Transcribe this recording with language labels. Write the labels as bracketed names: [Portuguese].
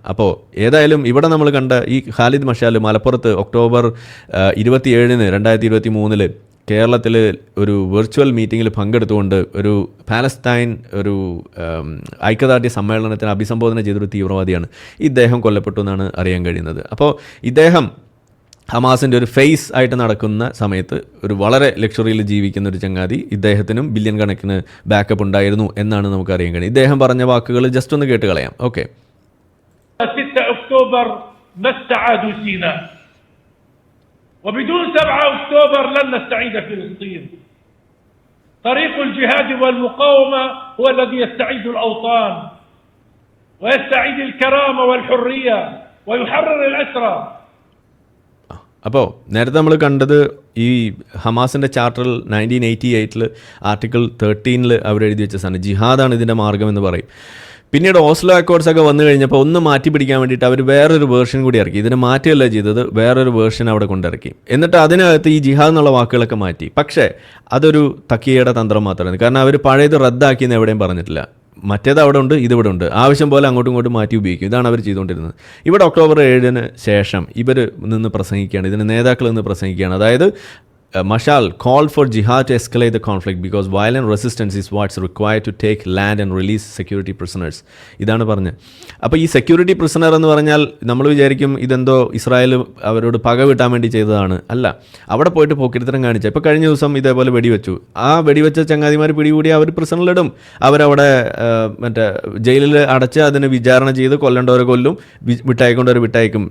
[Malayalam] അപ്പോൾ ഏതായാലും ഇവിടെ നമ്മൾ കണ്ട ഈ ഖാലിദ് മഷാൽ മലപ്പുറത്ത് ഒക്ടോബർ 27, 2023 കേരളത്തിൽ ഒരു വെർച്വൽ മീറ്റിങ്ങിൽ പങ്കെടുത്തുകൊണ്ട് ഒരു പാലസ്തീൻ ഒരു ഐക്യദാർഢ്യ സമ്മേളനത്തിന് അഭിസംബോധന ചെയ്തൊരു തീവ്രവാദിയാണ്. ഇദ്ദേഹം കൊല്ലപ്പെട്ടു എന്നാണ് അറിയാൻ കഴിയുന്നത്. അപ്പോൾ ഇദ്ദേഹം ഹമാസിൻ്റെ ഒരു ഫേസ് ആയിട്ട് നടക്കുന്ന സമയത്ത് ഒരു വളരെ ലക്ഷറിയിൽ ജീവിക്കുന്ന ഒരു ചങ്ങാതി, ഇദ്ദേഹത്തിനും ബില്യൺ കണക്കിന് ബാക്കപ്പ് ഉണ്ടായിരുന്നു എന്നാണ് നമുക്ക് അറിയാൻ കഴിയും. ഇദ്ദേഹം പറഞ്ഞ വാക്കുകൾ ജസ്റ്റ് ഒന്ന് കേട്ട് കളയാം. ഓക്കെ. [Arabic] 6 أكتوبر ما استعادوا سيناء وبدون 7 أكتوبر لن نستعيد فلسطين. طريق الجهاد والمقاومة هو الذي يستعيد الأوطان ويستعيد الكرامة والحرية ويحرر الأسرى. [Malayalam] അപ്പോൾ നേരത്തെ നമ്മൾ കണ്ടത് ഈ ഹമാസിൻ്റെ ചാർട്ടറിൽ 1988 ആർട്ടിക്കിൾ 13 അവരെഴുതി വെച്ച സാധനം ജിഹാദാണ് ഇതിൻ്റെ മാർഗ്ഗം എന്ന് പറയും. പിന്നീട് ഓസ്ലോ അക്കോർഡ്സ് ഒക്കെ വന്നു കഴിഞ്ഞപ്പോൾ ഒന്ന് മാറ്റി പിടിക്കാൻ വേണ്ടിയിട്ട് അവർ വേറൊരു വേർഷൻ കൂടി ഇറക്കി. ഇതിനെ മാറ്റുകയല്ല ചെയ്തത്, വേറൊരു വേർഷൻ അവിടെ കൊണ്ടിറക്കി. എന്നിട്ട് അതിനകത്ത് ഈ ജിഹാദ് എന്നുള്ള വാക്കുകളൊക്കെ മാറ്റി. പക്ഷേ അതൊരു തക്കിയയുടെ തന്ത്രം മാത്രമാണ്. കാരണം അവർ പഴയത് റദ്ദാക്കിയെന്ന് എവിടെയും പറഞ്ഞിട്ടില്ല. മറ്റേത് അവിടെ ഉണ്ട്, ഇതിവിടെ ഉണ്ട്. ആവശ്യം പോലെ അങ്ങോട്ടും ഇങ്ങോട്ടും മാറ്റി ഉപയോഗിക്കും. ഇതാണ് അവർ ചെയ്തുകൊണ്ടിരുന്നത്. ഇവിടെ ഒക്ടോബർ 7 ശേഷം ഇവർ നിന്ന് പ്രസംഗിക്കുകയാണ്, ഇതിന് നേതാക്കൾ നിന്ന് പ്രസംഗിക്കുകയാണ്. അതായത് [English] Mashal called for jihad to escalate the conflict because violent resistance is what's required to take land and release security prisoners. [Malayalam] ഇതാണ് പറഞ്ഞത്. അപ്പോൾ ഈ സെക്യൂരിറ്റി പ്രിസണർ എന്ന് പറഞ്ഞാൽ നമ്മൾ വിചാരിക്കും ഇതെന്തോ ഇസ്രായേൽ അവരോട് പക വിട്ടാൻ വേണ്ടി ചെയ്തതാണ്. അല്ല, അവിടെ പോയിട്ട് പോക്കിരിത്തരം കാണിച്ച. ഇപ്പോൾ കഴിഞ്ഞ ദിവസം ഇതേപോലെ വെടിവെച്ചു. ആ വെടിവെച്ച ചങ്ങാതിമാർ പിടികൂടി അവർ പ്രിസണറിലിടും. അവരവിടെ മറ്റേ ജയിലിൽ അടച്ച് അതിന് വിചാരണ ചെയ്ത് കൊല്ലേണ്ടവരെ കൊല്ലും, വിട്ടയക്കേണ്ടവരെ വിട്ടയക്കും.